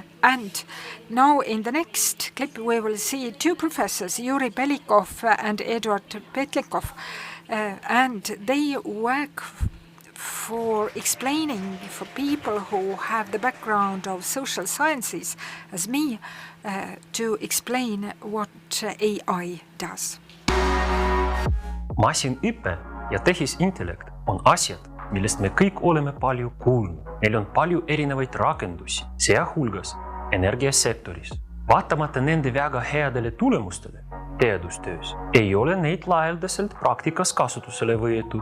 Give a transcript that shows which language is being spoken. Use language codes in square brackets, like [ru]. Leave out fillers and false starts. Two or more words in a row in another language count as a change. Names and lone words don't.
[en] And now in the next clip we will see two professors, Yuri Belikov and Eduard Petlikov, and they work for explaining for people who have the background of social sciences as me to explain what AI does. [et] Masinõpe ja tehisintellekt on asjad, millest me kõik oleme palju kuulnud. Neil on palju erinevaid rakendusi, sealhulgas energiasektoris. Vaatamata nende väga headele tulemustele teadustöös ei ole neid laialdaselt praktikas kasutusele võetud.